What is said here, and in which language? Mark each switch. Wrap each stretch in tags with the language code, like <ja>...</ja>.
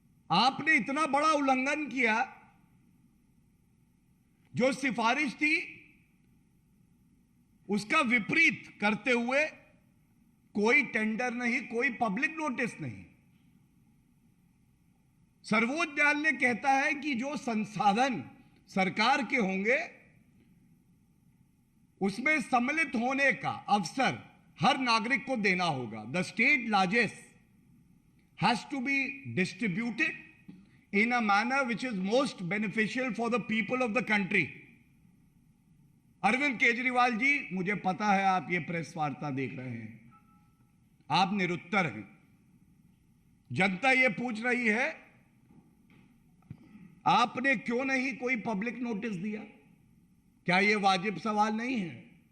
<hi>आपने इतना बड़ा उल्लंघन किया, जो सिफारिश थी उसका विपरीत करते हुए कोई टेंडर नहीं, कोई पब्लिक नोटिस नहीं। सर्वोच्च न्यायालय कहता है कि जो संसाधन सरकार के होंगे उसमें सम्मिलित होने का अवसर हर नागरिक को देना होगा।</hi> <en>The state largest has to be distributed in a manner which is most beneficial for the people of the country.</en> <hi>Arvind Kejriwal ji, मुझे पता है आप ये प्रेस वार्ता देख रहे हैं, आप निरुत्तर हैं। जनता ये पूछ रही है आपने क्यों नहीं कोई पब्लिक नोटिस दिया? क्या ये वाजिब सवाल नहीं है?</hi>